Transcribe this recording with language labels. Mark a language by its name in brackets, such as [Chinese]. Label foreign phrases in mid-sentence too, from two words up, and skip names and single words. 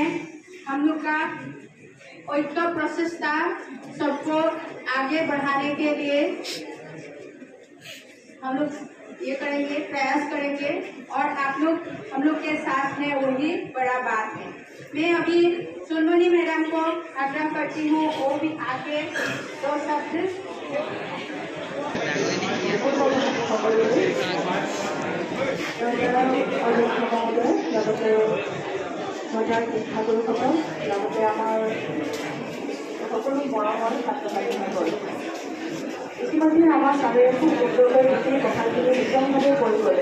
[Hindi] हम लोग का ऐक्य प्रचेष्टा सबको आगे बढ़ाने के लिए हम लोग ये करेंगे, प्रयास करेंगे और आप लोग हम लोग के साथ हैं, वही बड़ा बात है। मैं अभी सुनमनी मैडम को आग्रह करती हूँ वो भी आके दो शब्द। [Assamese] মজাৰ শিক্ষাগুৰুসকল, লগতে আমাৰ সকলো মৰমৰ ছাত্ৰ ছাত্ৰীসকল, ইতিমধ্যে আমাৰ ছাৰে খুব সুন্দৰকৈ গোটেই কথাখিনি বিতংভাৱে কৈ গ'লে।